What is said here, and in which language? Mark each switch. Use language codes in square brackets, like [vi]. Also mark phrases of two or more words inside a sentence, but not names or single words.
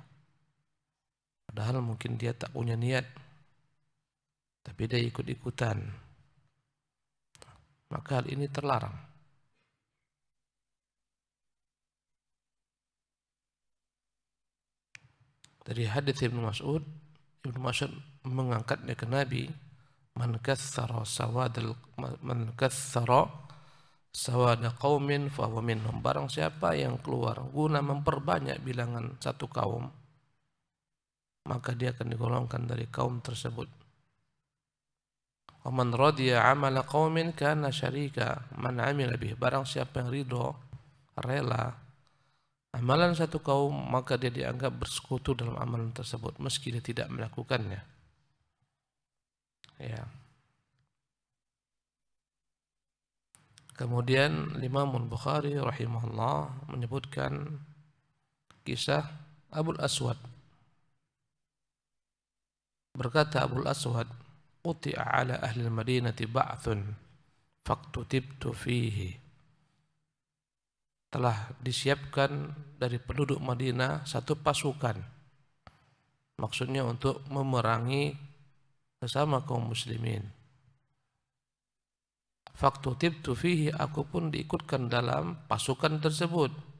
[id] Padahal mungkin dia tak punya niat, tapi dia ikut-ikutan. Maka hal ini terlarang. Dari hadis Ibnu Mas'ud mengangkatnya ke Nabi, [ar] من كثر سواد قوم فهو منهم. [id] Barang siapa yang keluar guna memperbanyak bilangan satu kaum, maka dia akan digolongkan dari kaum tersebut. [ar] ومن رضي عمل قوم كان شريك من عمل به. [id] Barang siapa yang ridho, rela amalan satu kaum, maka dia dianggap bersekutu dalam amalan tersebut meski dia tidak melakukannya. Ya. Kemudian Imam Bukhari rahimahullah menyebutkan kisah Abul Aswad. [ar] Berkata Abul Aswad, "قطع على أهل المدينة بعث فاكتتبت فيه." [id] Telah disiapkan dari penduduk Madinah satu pasukan, maksudnya untuk memerangi sesama kaum muslimin. [ar] فاكتتبت فيه, [id] aku pun diikutkan dalam pasukan tersebut.